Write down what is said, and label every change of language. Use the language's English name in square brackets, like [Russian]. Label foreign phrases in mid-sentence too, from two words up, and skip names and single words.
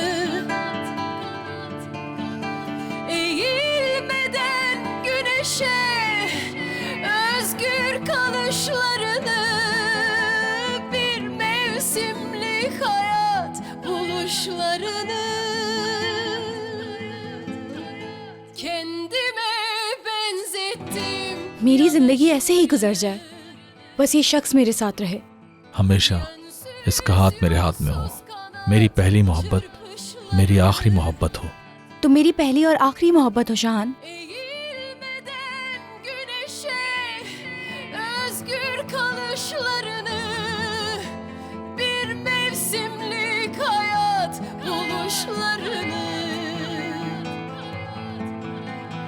[Turkish] Eğilmeden güneşe özgür kalışlarını, bir mevsimlik hayat buluşlarını. Kendime benzettim. [Hindi] मेरी जिंदगी ऐसे ही गुजर जाए, बस ये शख्स मेरे साथ रहे। हमेशा इसका हाथ मेरे हाथ में हो। मेरी पहली मोहब्बत मेरी आखिरी मोहब्बत हो। तो मेरी पहली और आखिरी मोहब्बत हो शाहान। [Turkish] Eğilmeden güneşe özgür kalışlarını, bir mevsimlik hayat buluşlarını.